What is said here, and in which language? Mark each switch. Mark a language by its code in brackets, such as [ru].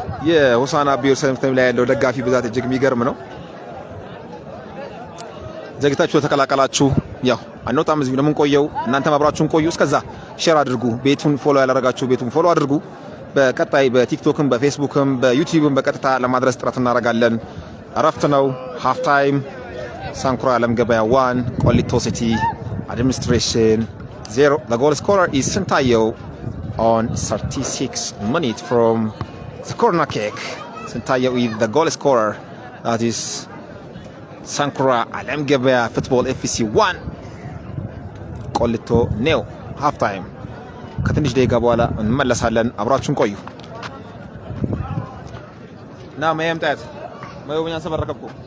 [am] የሆሳና ቢር ሰምተም ላይ ያለው ደጋፊ ብዛት እጅግ የሚገርም ነው። ዘግታችሁ ተቀላቀላችሁ። ያው አንወጣም፣ እዚህ ነው የምንቆየው። እናንተም አብራችሁን ቆዩ። እስከዛ ሼር አድርጉ። ቤቱን ፎሎ ያላደረጋችሁ ቤቱን ፎሎ አድርጉ። በቀጣይ በቲክቶክም በፌስቡክም በዩቲዩብም በቀጥታ ለማድረስ ጥረት እናደርጋለን። እረፍት ነው። ሃፍ ታይም ሳንኩራ አለም ገበያ 1 ቆሊቶ ሲቲ አድሚኒስትሬሽን 0. [en] The goal scorer is Sintayo on 36 minutes from the corner kick. Sintayo is the goal scorer. That is [am] ሳንኩራ አለም ገበያ ፉትቦል ኤፍሲ 1 ቆሊቶ ኔው። ሃፍ ታይም ከትንሽ ደቂቃ በኋላ እንመለሳለን። አብራችሁን ቆዩ እና ማየምጣት ማየውኛ ሰበረከብኩ